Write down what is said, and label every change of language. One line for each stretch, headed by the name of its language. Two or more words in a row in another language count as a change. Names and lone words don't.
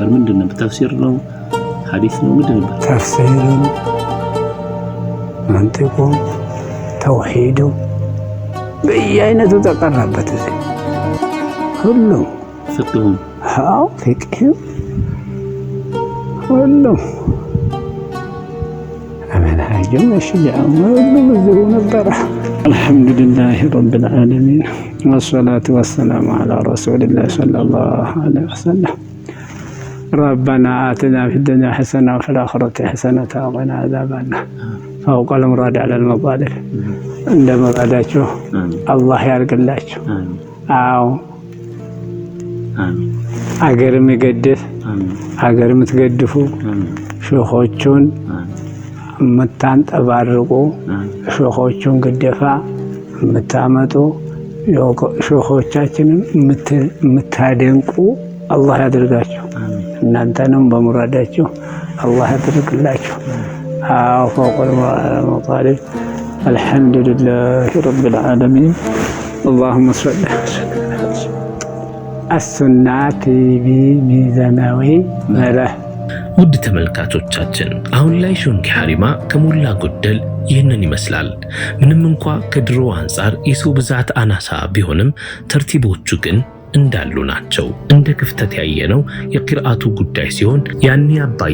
Amharic: ምንድን ነበር? ተፍሲር ነው? ሐዲስ ነው? ምንድን ነበር? ተፍሲር፣ መንጢቁ፣ ተውሂዱ በየአይነቱ ተቀራበት እዚህ ሁሉም ፍቅሁም አዎ ፍቅህም ሁሉም
Arabic: منهاجم الشجاع
Amharic: ሁሉም እዚሁ ነበረ።
Arabic: الحمد لله رب العالمين والصلاة والسلام على رسول الله صلى الله عليه وسلم ربنا آتنا في الدنيا حسنة وفي الآخرة حسنة وقنا عذاب النار فوق المراد على المطالب عند مراداته الله
Amharic: ያርግላችሁ። አዎ አገር የሚገድፍ አገር የምትገድፉ ሸኾቹን የምታንጠባርቁ ሸኾቹን ግደፋ የምታመጡ ሸኾቻችንን የምታደንቁ አላህ ያድርጋችሁ። እናንተንም በሙራዳችሁ አላህ ያድርግላችሁ። አዎ
Arabic: فوق المطالب الحمد لله رب العالمين اللهم صل
Amharic: አሱና ቲቪ ሚዛናዊ መርህ። ውድ ተመልካቾቻችን አሁን ላይ ሾንኬ ሐሪማ ከሞላ ጎደል ይህንን ይመስላል። ምንም እንኳ ከድሮ አንጻር የሰው ብዛት አናሳ ቢሆንም ተርቲቦቹ ግን እንዳሉ ናቸው። እንደ ክፍተት ያየነው የቂርአቱ ጉዳይ ሲሆን ያኔ አባዬ